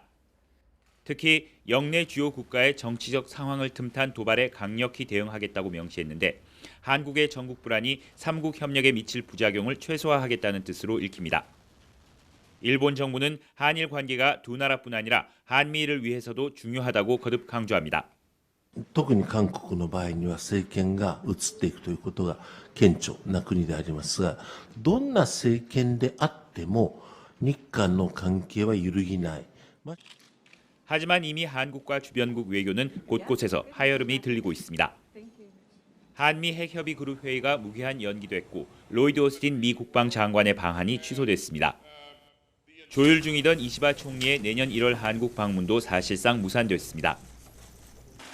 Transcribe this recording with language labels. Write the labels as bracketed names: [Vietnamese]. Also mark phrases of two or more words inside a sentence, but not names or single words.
[Korean] 특히 영내 주요 국가의 정치적 상황을 틈탄 도발에 강력히 대응하겠다고 명시했는데 한국의 전국 불안이 3국 협력에 미칠 부작용을 최소화하겠다는 뜻으로 읽힙니다. 일본 정부는 한일 관계가 두 나라뿐 아니라 한미일을 위해서도 중요하다고 거듭 강조합니다. [Japanese] 特に韓国の場合には政権が移っていくということが顕著な国でありますが、どんな政権であっても日韓の関係は揺るぎない。 [Korean] 하지만 이미 한국과 주변국 외교는 곳곳에서 하여름이 들리고 있습니다. 한미 핵협의 그룹 회의가 무기한 연기됐고 로이드 오스틴 미 국방장관의 방한이 취소됐습니다. 조율 중이던 이시바 총리의 내년 1월 한국 방문도 사실상 무산됐습니다.